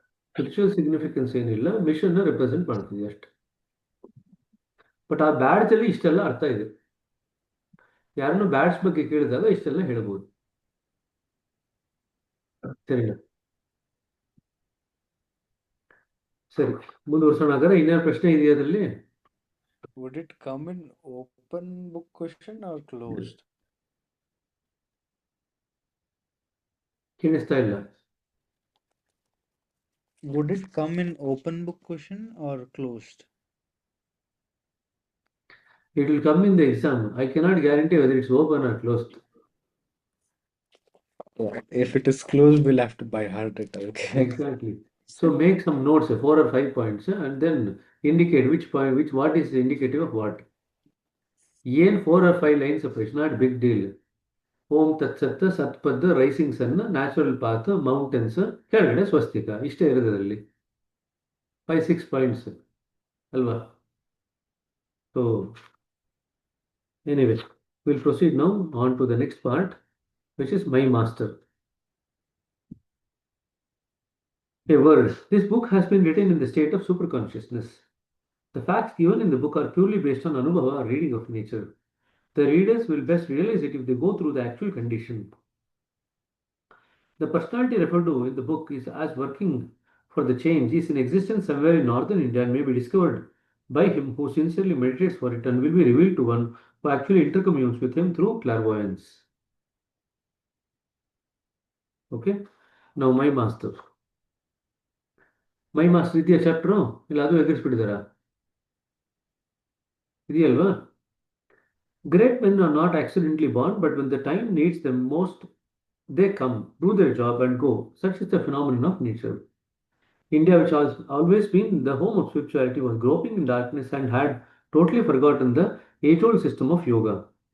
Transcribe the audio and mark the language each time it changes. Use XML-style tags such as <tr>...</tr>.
<kn>Spiritual significance ಏನಿಲ್ಲ, mission represent ಮಾಡ್ತೀವಿ ಅಷ್ಟೆ. ಬಟ್ ಆ ಬ್ಯಾಡ್ಜ್ ಅಲ್ಲಿ ಇಷ್ಟೆಲ್ಲ ಅರ್ಥ ಇದೆ. ಯಾರನ್ನು ಬ್ಯಾಡ್ಜ್ ಬಗ್ಗೆ ಕೇಳಿದಾಗ ಇಷ್ಟೆಲ್ಲ ಹೇಳ್ಬೋದು. ಸರಿನಾ? ಸರಿ, ಮುಂದುವರ್ಸೋಣ. ಹಾಗಾದ್ರೆ ಇನ್ನೇನು ಪ್ರಶ್ನೆ ಇದೆಯಾ ಅದರಲ್ಲಿ?</kn> <en>Would it come in open book question or closed?</en> <kn>ಕೇಳಿಸ್ತಾ ಇಲ್ಲ.</kn> <en>Would it come in open book question or closed? It will come in the exam. I cannot guarantee whether it's open or closed. Yeah. If it is closed, we'll have to buy heart it. Okay. Exactly. So make some notes, 4 or 5 points, and then indicate which point, what is indicative of what.</en> <kn>ಏನ್</kn> <en>4 or 5 lines of it's not big deal.</en> <kn>ಓಂ ತತ್ಸತ್ ಸತ್ಪದ್ rising ಸನ್ natural path mountains ಕೆಳಗಡೆ ಸ್ವಸ್ತಿಕ ಇಷ್ಟೇ ಇರೋದು ಅದರಲ್ಲಿ 5-6 points ಅಲ್ವಾ.</kn> <en>So anyway will proceed now on to the next part which is my master. A word. This book has been written in the state of superconsciousness. The facts given in the book are purely based on Anubhava or reading of nature. The readers will best realize it if they go through the actual condition. The personality referred to in the book is as working for the change is in existence somewhere in northern India and may be discovered by him who sincerely meditates for it and will be revealed to one who actually intercommunes with him through clairvoyance. Okay? Now my master.</en> <kn>My master ಇದೆಯಾ chapter ಇಲ್ಲ ಅದು ಎದುರಿಸ್ಬಿಟ್ಟಿದಾರಾ? ಇದೆಯಲ್ವಾ?</kn> <en>Great men are not accidentally born, but when the time needs them most, they come, do their job, and go. Such is the phenomenon of nature. India, which has always been the home of spirituality, was groping in darkness and had totally forgotten the age old system of yoga.</en>